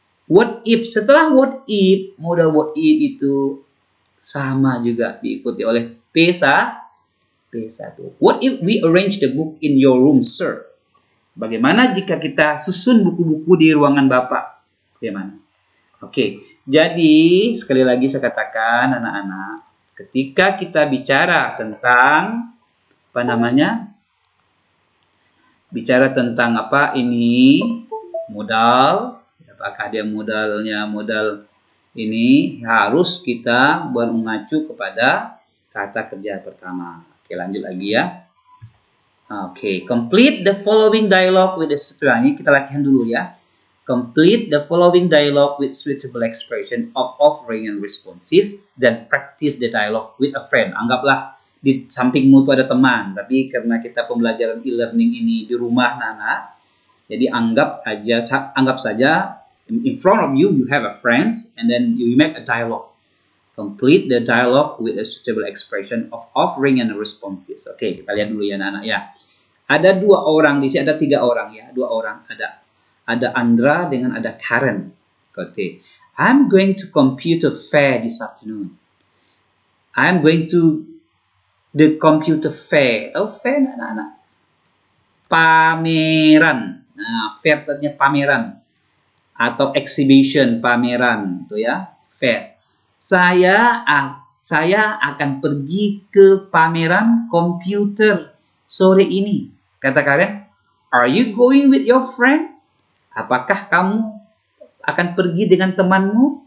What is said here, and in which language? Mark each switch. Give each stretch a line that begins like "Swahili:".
Indonesian: What if, setelah what if, modal what if itu sama juga diikuti oleh P1.
English: What if we arrange the book in your room, sir?
Indonesian: Bagaimana jika kita susun buku-buku di ruangan Bapak? Bagaimana? Oke, jadi sekali lagi saya katakan anak-anak, ketika kita bicara tentang bicara tentang apa ini modal, apakah dia modal ini, harus kita mengacu kepada kata kerja pertama. Oke, lanjut lagi ya. Oke,
English: complete the following dialogue with the
Indonesian: ini kita latihan dulu ya.
English: Complete the following dialogue with suitable expression of offering and responses, then practice the dialogue with a friend.
Indonesian: Anggaplah di sampingmu itu ada teman, tapi karena kita pembelajaran e-learning ini di rumah Nana, jadi anggap saja
English: in front of you have a friends, and then you make a dialogue. Complete the dialogue with a suitable expression of offering and responses.
Indonesian: Oke, kita lihat dulu ya anak-anak ya. Ada dua orang di sini, ada tiga orang ya, dua orang. Ada Andra dengan ada Karen. Oke.
English: I'm going to computer fair this afternoon. I'm going to the computer fair.
Indonesian: Tahu fair anak-anak? Pameran. Fair artinya pameran atau exhibition, pameran, tuh ya, fair. Saya akan pergi ke pameran komputer sore ini. Kata Karen,
English: are you going with your friend?
Indonesian: Apakah kamu akan pergi dengan temanmu?